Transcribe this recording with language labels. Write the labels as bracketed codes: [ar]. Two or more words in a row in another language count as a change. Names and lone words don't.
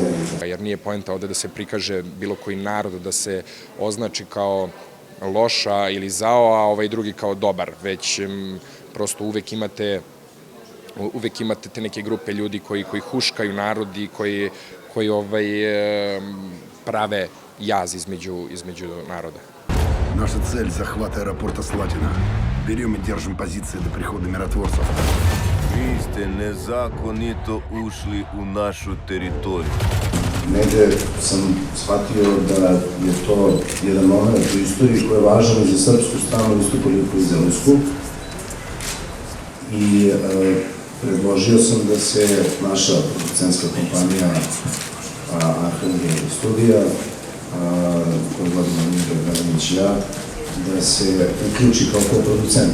[sr] Jer nije poenta ovde da se prikaže bilo koji narod, da se označi kao loša ili zao, a ovaj drugi kao dobar, već prosto uvek imate te neke grupe ljudi koji huškaju narod i koji prave jaz između narodа. [ru] Наша цель – захват аэропорта Слатина. Берем и держим позиции до прихода миротворцев. [sr] Vi ste nezakonito ušli u našu teritoriju. Negde sam shvatio da je to jedan moment u istoriji koji je važan i za srpsku stranu, isto koliko i za rusku. I predložio sam da se naša producentska kompanija Arhangel Studija, koju vodimo Mira Draginić i ja, da se uključi kao koproducent.